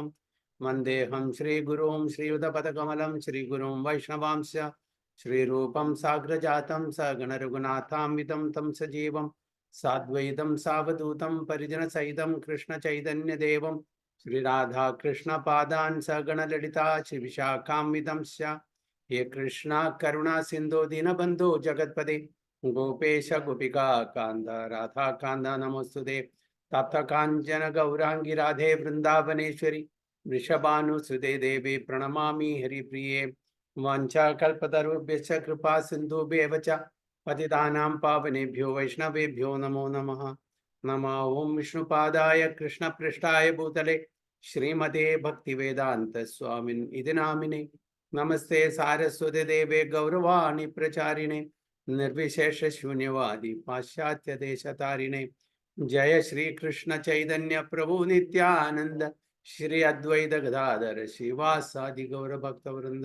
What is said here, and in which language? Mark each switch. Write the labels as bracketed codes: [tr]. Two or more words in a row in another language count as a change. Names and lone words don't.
[sa] വന്ദേഹം ശ്രീഗുരും ശ്രീയുതപദകമലം ശ്രീഗുരും വൈഷ്ണവാംശ ശ്രീരൂപം സാഗ്രജാതം സഗണരഘുനാഥാംവിതം തം സജീവം സാദ്വൈതം സാവധൂതം പരിജനസഹിതം കൃഷ്ണചൈതന്യദേവം ശ്രീരാധാകൃഷ്ണപാദാൻ സഗണലളിതാ ശ്രീവിശാഖാംവിതം സ്യ. ഹേ കൃഷ്ണ കരുണാ സിന്ധോ ദീനബന്ധോ ജഗത്പദേ ഗോപേശ ഗോപികാ കാന്ത രാധാകാന്ത നമോസ്തുതേ. തപ്തകാഞ്ചന ഗൗരാംഗി രാധേ വൃന്ദാവനേശ്വരി വൃഷഭാനുസുതേ ദേവി പ്രണമാമി ഹരിപ്രിയേ. വാഞ്ചാകൽപതരുഭ്യശ്ച കൃപാ സിന്ധുഭ്യവ ച പതിതാനാം പാവനേഭ്യോ വൈഷ്ണവേഭ്യോ നമോ നമഃ. നമോ ഓം വിഷ്ണുപാദായ കൃഷ്ണപൃഷ്ഠായ ഭൂതലേ ശ്രീമതേ ഭക്തിവേദാന്ത സ്വാമിൻ ഇതി നാമിനെ. നമസ്തേ സാരസ്വതി ദേവേ ഗൗരവാണി പ്രചാരിണേ നിർവിശേഷ ശൂന്യവാദി പാശ്ചാത്യദേശതാരിണേ. ജയ ശ്രീകൃഷ്ണ ചൈതന്യ പ്രഭു നിത്യാനന്ദ ശ്രീ അദ്വൈത ഗദാധര ശ്രീവാസാദി ഗൗരഭക്തവൃന്ദ.